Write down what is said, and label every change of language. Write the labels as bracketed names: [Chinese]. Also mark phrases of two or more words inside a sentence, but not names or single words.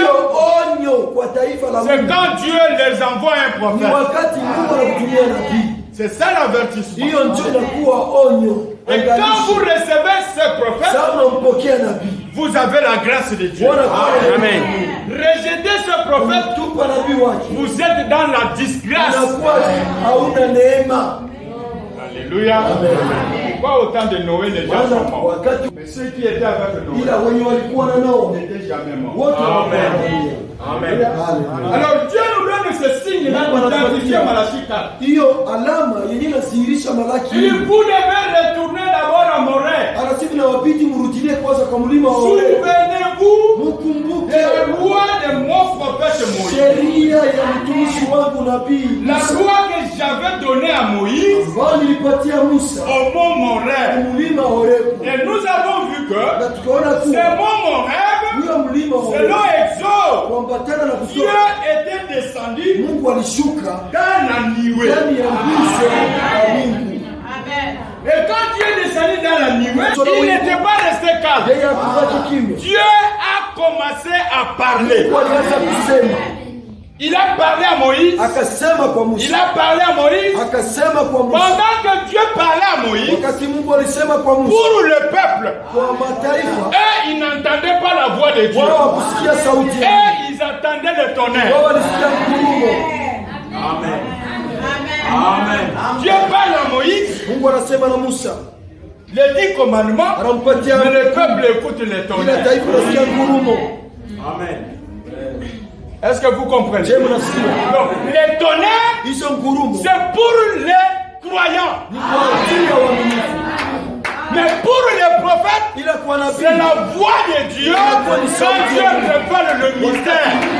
[Swahili] Hiyo onyo kwa taifa la [French] c'est [Swahili] Mungu [French] quand Dieu les envoie un [Swahili] ni [French] prophète. [Swahili] wakati Mungu anakutumia nabii. [French] C'est ça l'avertissement. [Swahili] Hiyo ndio inakuwa onyo. [French] Et quand vous recevez ce prophète, [Swahili] Sasa unampokea nabii, [French] vous avez la grâce de Dieu. Amen. Rejetez ce prophète, [Swahili] tupa nabii wake, [French] vous êtes dans la disgrâce. [Swahili] unakuwa hauna neema. [French] Alléluia. Pourquoi autant de Noé les gens [Swahili] Maana [French] sont morts? [Swahili] wakati [French] Mais ceux qui étaient avec Noé [Swahili] ila wenye walikuwa na nao [French] n'étaient jamais morts. [Swahili] wote Amen. Amen. [French] Alors Dieu nous donne ce signe-là pour identifier Malachie 4. [Swahili] Hiyo alama yenye inadhihirisha Malaki. [French] Il vous devez retourner d'abord à Morée. [Swahili] Anasema inawabidi mrudie kwanza kwa mlima wa Horeb. [French] Souvenez-vous [Swahili] Mkumbuke [French] de la loi de mon prophète Moïse. [Swahili] sheria ya mtumishi wangu nabii [French] La loi que j'avais donnée à Moïse [Swahili] ambayo nilipatia Musa [French] au mont Morée. [Swahili] mlima wa Horeb. [French] Et nous avons vu que [Swahili] Na tukaona [French] ce [Swahili] kuwa [French] mont Morée, [Swahili] huyo mlima wa Horeb [French] selon Exode, [Swahili] kuambatana na [French] Dieu [Swahili] kusoma, [French] était descendu [Swahili] Mungu alishuka [French] dans la nuée. [Swahili] ndani ya nguzo ya Mungu. [French] Et quand Dieu est descendu dans la nuée, il n'était pas resté calme. [Swahili] Yeye hakubaki kimya. [French] Dieu a commencé à parler. [Swahili] Mungu alianza kusema, [French] Il a parlé à Moïse. [Swahili] akasema kwa [French] Il [Swahili] Musa, [French] a parlé à Moïse. [Swahili] akasema kwa Musa. [French] Pendant que Dieu parlait à Moïse, [Swahili] Wakati Mungu alisema kwa Musa, [French] pour le peuple, [Swahili] kwa mataifa [French] eux, ils n'entendaient pas la voix de Dieu. [Swahili] wao wakusikia sauti yake, [French] Et ils attendaient le tonnerre. [Swahili] wao walisikia mgurumo. [French] Amen. Amen. Dieu parle à Moïse. [Swahili] Mungu anasema na Musa, [French] les 10 commandements, mais le peuple écoute les tonnerres. Amen. Est-ce que vous comprenez? Donc, les tonnerres, c'est pour les croyants. Mais pour les prophètes, c'est la voix de Dieu quand Dieu révèle le mystère.